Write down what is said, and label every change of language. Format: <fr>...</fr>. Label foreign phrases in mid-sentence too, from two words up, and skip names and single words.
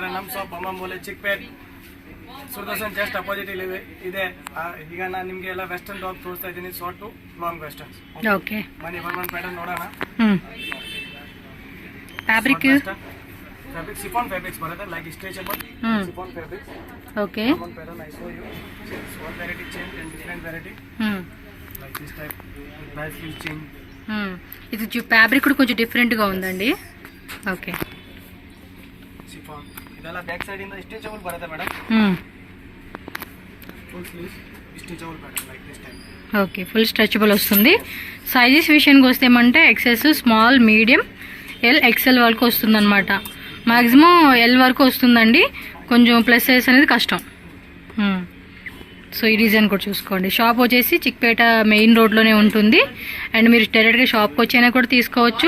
<kn>ನಮ್ಮ ಶಾಪ್ ಅಮ್ಮಂಬೋಲೆ ಚಿಕ್ಕಪೇಟ್ ಸುದರ್ಶನ್</kn> <en>just opposite</en> <kn>ಇದೆ. ಈಗ ನಾನು ನಿಮಗೆ ಎಲ್ಲ</kn> <en>western top</en> <kn>ತೋರಿಸ್ತಾ ಇದ್ದೀನಿ,</kn> <en>short to long western.</en> <kn>ಓಕೆ, ಬನ್ನಿ ಒಂದು ಪ್ಯಾಟರ್ನ್ ನೋಡೋಣ. ಫ್ಯಾಬ್ರಿಕ್</kn> <en>chiffon fabrics ಬರುತ್ತೆ, like stretchable chiffon fabrics.</en> <kn>ಓಕೆ,</kn> <en>one pattern I show you. One variety change and different variety. Like this type price will change.</en> <te>ఇది ఫ్యాబ్రిక్ కూడా కొంచెం డిఫరెంట్ గా ఉందండి. ఓకే,</te> <kn>ಶಿಫಾನ್ ಇದೆಲ್ಲ</kn> <en>back side</en> <kn>ಇಂದ ಸ್ಟ್ರೆಚಬಲ್ ಬರುತ್ತೆ ಮೇಡಮ್.</kn> <en>full sleeves stretchable pattern like this type.</en> <te>ఓకే,</te> <en>full stretchable</en> <te>వస్తుంది. సైజెస్ విషయానికి వస్తే ఏమంటే</te> <en>XS, small, medium, L, XL</en> <te>వరకు వస్తుందన్నమాట. మాక్సిమం ఎల్ వరకు వస్తుందండి. కొంచెం</te> <en>plus size</en> <te>అనేది కష్టం. సో ఈ డిజైన్ కూడా చూసుకోండి. షాప్ వచ్చేసి చిక్పేట మెయిన్ రోడ్లోనే ఉంటుంది. అండ్ మీరు డైరెక్ట్గా షాప్కి వచ్చైనా కూడా తీసుకోవచ్చు.</te>